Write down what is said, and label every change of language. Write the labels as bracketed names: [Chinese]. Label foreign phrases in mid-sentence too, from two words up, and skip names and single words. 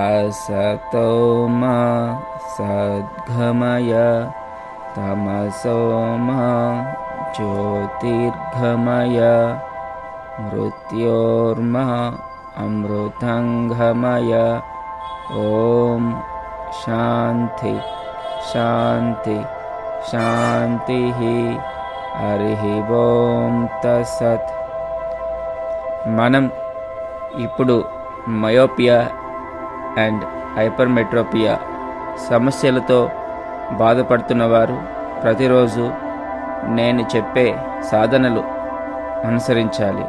[Sanskrit] असतो मा सद्गमय तमसो मा ज्योतिर्गमय मृत्योर्मा अमृतंगमय। ओम शांति शांति शांति। హరి ఓం తత్సత్. [Telugu] మనం ఇప్పుడు [English] myopia and hypermetropia [Telugu] సమస్యలతో బాధపడుతున్నవారు ప్రతిరోజు నేను చెప్పే సాధనలు అనుసరించాలి.